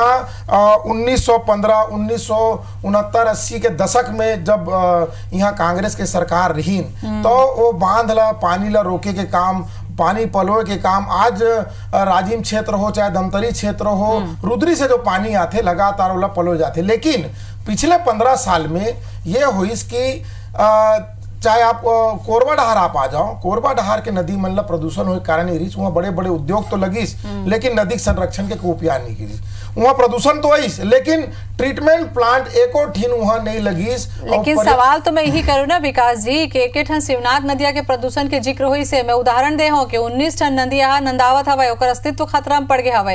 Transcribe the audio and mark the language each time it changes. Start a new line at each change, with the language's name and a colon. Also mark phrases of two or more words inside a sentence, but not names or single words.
Chhattisgarhi: 1915, 1969-80 के दशक में जब यहाँ कांग्रेस के सरकार रही तो वो बांध ला पानी ला रोके के काम, पानी पलोए के काम, आज राजिम क्षेत्र हो चाहे धमतरी क्षेत्र हो, रुद्री से जो पानी आते लगातार ओला पलोए जाते। लेकिन पिछले 15 साल में ये हुई कि चाहे आप कोरबा डहार आप आ जाओ, कोरबा डहार के नदी मन ला प्रदूषण होने के कारण रिस वहाँ बड़े बड़े उद्योग तो लगिस, लेकिन नदी संरक्षण के उपाय नहीं गिरिस। वहाँ प्रदूषण तो आईस लेकिन
English: treatment plant
Chhattisgarhi: एको ठीन वहाँ नहीं लगिस। लेकिन सवाल तो मैं यही करूँ ना विकास जी कि एक ठन शिवनाथ नदिया के प्रदूषण के जिक्र हुई से मैं उदाहरण दे हो कि 19 ठन नदिया नंदावत हवाए, ओकर अस्तित्व खतरा में पड़ गए हवाए।